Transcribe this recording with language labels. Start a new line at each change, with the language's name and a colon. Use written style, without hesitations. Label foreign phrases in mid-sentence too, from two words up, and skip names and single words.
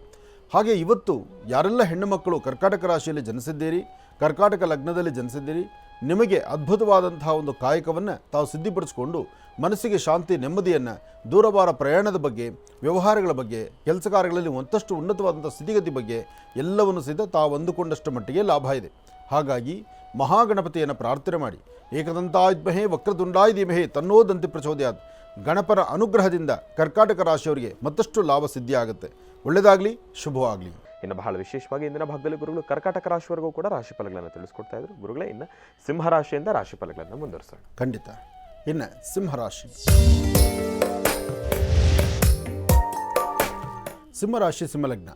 Kannada: ಹಾಗೆ ಇವತ್ತು ಯಾರೆಲ್ಲ ಹೆಣ್ಣು ಮಕ್ಕಳು ಕರ್ಕಾಟಕ ರಾಶಿಯಲ್ಲಿ ಜನಿಸಿದ್ದೀರಿ, ಕರ್ಕಾಟಕ ಲಗ್ನದಲ್ಲಿ ಜನಿಸಿದ್ದೀರಿ, ನಿಮಗೆ ಅದ್ಭುತವಾದಂತಹ ಒಂದು ಕಾಯಕವನ್ನು ತಾವು ಸಿದ್ಧಿಪಡಿಸಿಕೊಂಡು ಮನಸ್ಸಿಗೆ ಶಾಂತಿ ನೆಮ್ಮದಿಯನ್ನು, ದೂರವಾರ ಪ್ರಯಾಣದ ಬಗ್ಗೆ, ವ್ಯವಹಾರಗಳ ಬಗ್ಗೆ, ಕೆಲಸ ಕಾರ್ಯಗಳಲ್ಲಿ ಮತ್ತಷ್ಟು ಉನ್ನತವಾದಂಥ ಸ್ಥಿತಿಗತಿ ಬಗ್ಗೆ ಎಲ್ಲವನ್ನು ಸಹಿತ ತಾವು ಅಂದುಕೊಂಡಷ್ಟು ಮಟ್ಟಿಗೆ ಲಾಭ ಇದೆ. ಹಾಗಾಗಿ ಮಹಾಗಣಪತಿಯನ್ನು ಪ್ರಾರ್ಥನೆ ಮಾಡಿ.
Sanskrit: ಏಕದಂತಾಯುಧ್ಮಹೇ ವಕ್ರತುಂಡಾಯ ಧೀಮಹಿ ತನ್ನೋ ದಂತಿ ಪ್ರಚೋದಯಾತ್.
Kannada: ಗಣಪನ ಅನುಗ್ರಹದಿಂದ ಕರ್ಕಾಟಕ ರಾಶಿಯವರಿಗೆ ಮತ್ತಷ್ಟು ಲಾಭ ಸಿದ್ಧಿಯಾಗುತ್ತೆ. ಒಳ್ಳೆಯದಾಗಲಿ, ಶುಭವಾಗಲಿ. ಇನ್ನು ಬಹಳ ವಿಶೇಷವಾಗಿ ಇಂದಿನ ಭಾಗದಲ್ಲಿ ಗುರುಗಳು ಕರ್ಕಾಟಕ ರಾಶಿವರೆಗೂ ಕೂಡ ರಾಶಿ ಫಲಗಳನ್ನು ತಿಳಿಸ್ಕೊಡ್ತಾ ಇದ್ರು. ಗುರುಗಳೇ, ಇನ್ನು ಸಿಂಹರಾಶಿಯಿಂದ ರಾಶಿ ಫಲಗಳನ್ನು ಮುಂದುವರಿಸೋಣ. ಖಂಡಿತ. ಇನ್ನು ಸಿಂಹರಾಶಿ. ಸಿಂಹರಾಶಿ ಸಿಂಹಲಗ್ನ.